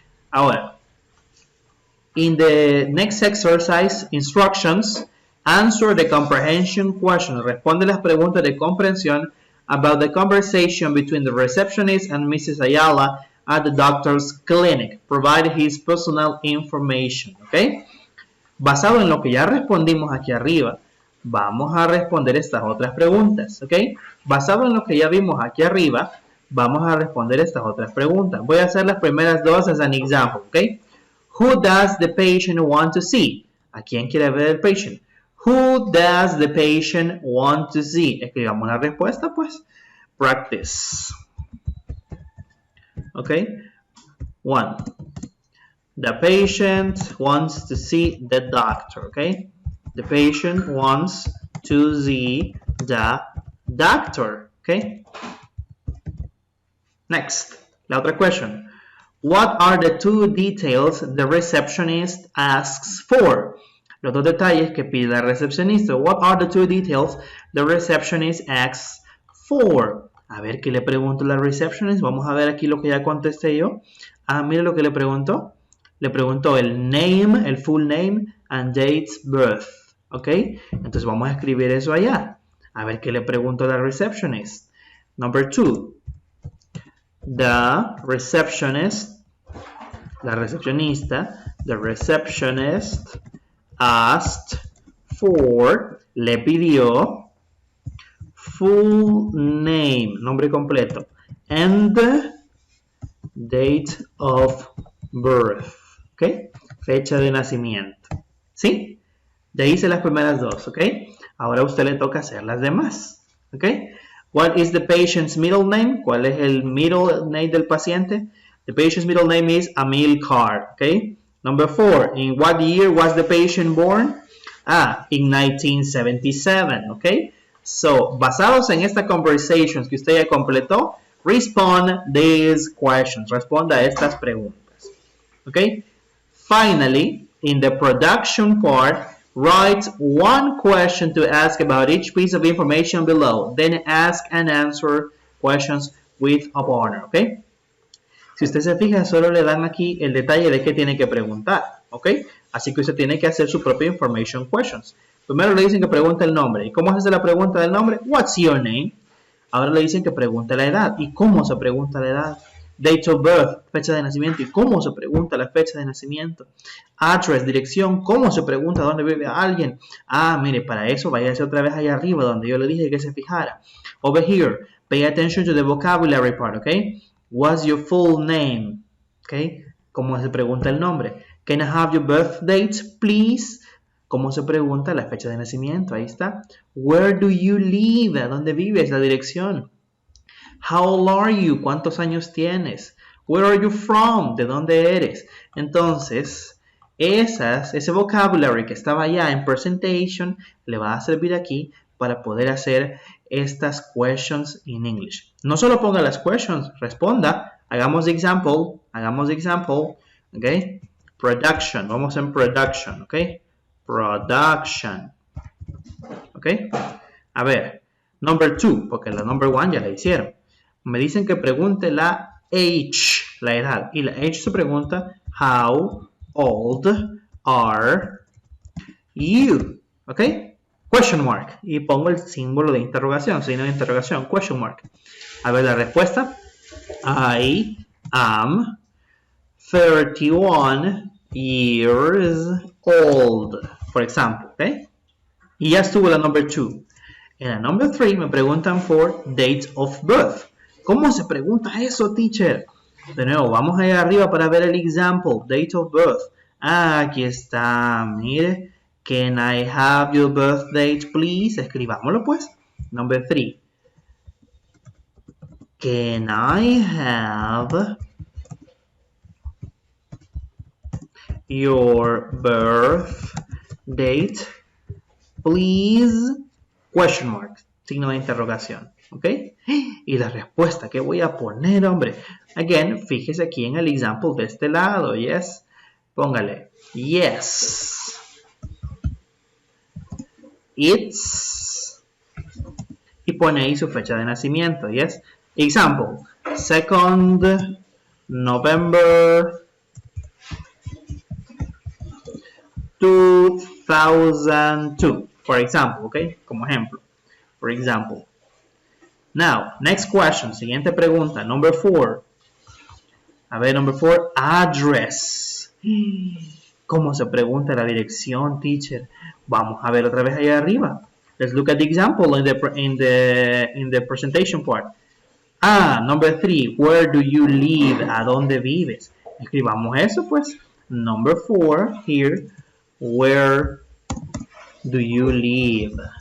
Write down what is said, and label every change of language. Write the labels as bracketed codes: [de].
[en] Ahora, in the next exercise, instructions, answer the comprehension question. [es] Responde las preguntas de comprensión [en] about the conversation between the receptionist and Mrs. Ayala at the doctor's clinic. Provide his personal information. ¿Ok? [es] Basado en lo que ya respondimos aquí arriba, vamos a responder estas otras preguntas. ¿Ok? Basado en lo que ya vimos aquí arriba, vamos a responder estas otras preguntas. Voy a hacer las primeras dos [en] as an example. ¿Ok? Who does the patient want to see? [es] ¿A quién quiere ver el patient? [en] Who does the patient want to see? [es] Escribamos la respuesta, pues. [en] Practice. ¿Ok? 1. The patient wants to see the doctor. ¿Ok? The patient wants to see the doctor. ¿Ok? Next. [es] La otra [en] question. What are the 2 details the receptionist asks for? [es] Los 2 detalles que pide la recepcionista. [en] What are the 2 details the receptionist asks for? [es] A ver qué le pregunto a la receptionist. Vamos a ver aquí lo que ya contesté yo. Mire lo que le preguntó. Le preguntó el name, el full name, [en] and dates birth. [es] ¿Ok? Entonces vamos a escribir eso allá. A ver qué le pregunto a la receptionist. [en] Number 2. The receptionist, [es] la recepcionista, [en] the receptionist asked for, [es] le pidió, [en] full name, [es] nombre completo, [en] and date of birth, ¿ok? [es] Fecha de nacimiento, ¿sí? Ya hice las primeras dos, ¿ok? Ahora a usted le toca hacer las demás, ¿ok? [en] What is the patient's middle name? [es] ¿Cuál es el middle name del paciente? [en] The patient's middle name is Amilcar, ¿ok? Number 4, in what year was the patient born? In 1977, [es] ¿ok? So, basados en esta conversations que usted ya completó, [en] respond these questions. [es] Responda a estas preguntas. Okay? [en] Finally, in the production part, write one question to ask about each piece of information below. Then ask and answer questions with a partner. Okay? [es] Si usted se fija, solo le dan aquí el detalle de qué tiene que preguntar. ¿Ok? Así que usted tiene que hacer su propia information questions. Primero le dicen que pregunte el nombre. ¿Y cómo se hace la pregunta del nombre? [en] What's your name? [es] Ahora le dicen que pregunte la edad. ¿Y cómo se pregunta la edad? [en] Date of birth, [es] fecha de nacimiento. ¿Y cómo se pregunta la fecha de nacimiento? Address, dirección. ¿Cómo se pregunta dónde vive alguien? Mire, para eso váyase otra vez allá arriba donde yo le dije que se fijara. [en] Over here, pay attention to the vocabulary part, ¿ok? What's your full name? ¿Ok? [es] ¿Cómo se pregunta el nombre? [en] Can I have your birth date, please? [es] ¿Cómo se pregunta la fecha de nacimiento? Ahí está. [en] Where do you live? [es] ¿A dónde vives? La dirección. [en] How old are you? [es] ¿Cuántos años tienes? [en] Where are you from? [es] ¿De dónde eres? Entonces, ese vocabulary que estaba allá en presentation le va a servir aquí para poder hacer estas [en] questions in English. [es] No solo ponga las questions, responda. Hagamos example. ¿Ok? Production. Vamos en production. ¿Ok? Production. ¿Ok? A ver. Number 2, porque la number 1 ya la hicieron. Me dicen que pregunte la age, la edad. Y la age se pregunta, [en] how old are you? [es] ¿Ok? Question mark. Y pongo el símbolo de interrogación, signo de interrogación, question mark. A ver la respuesta. [en] I am 31 years old, for example. [es] ¿Ok? Y ya estuvo la number 2. En la number 3 me preguntan por date of birth. ¿Cómo se pregunta eso, teacher? De nuevo, vamos allá arriba para ver el example. [en] Date of birth. [es] Aquí está. Mire. [en] Can I have your birth date, please? [es] Escribámoslo, pues. [en] Number 3. Can I have your birth date, please? Question mark. [es] Signo de interrogación. ¿Ok? Y la respuesta, ¿qué voy a poner, hombre? Again, fíjese aquí en el example de este lado. [en] Yes. [es] Póngale. [en] Yes. It's. [es] Y pone ahí su fecha de nacimiento. [en] Yes. Example. 2nd November 2002. For example. ¿Ok? [es] Como ejemplo. [en] For example. Now, next question. [es] Siguiente pregunta. [en] Number 4. A ver, number 4. Address. [es] ¿Cómo se pregunta la dirección, teacher? Vamos a ver otra vez allá arriba. [en] Let's look at the example in the presentation part. Number 3. Where do you live? [es] ¿A dónde vives? Escribamos eso, pues. Number 4. Here. [en] Where do you live?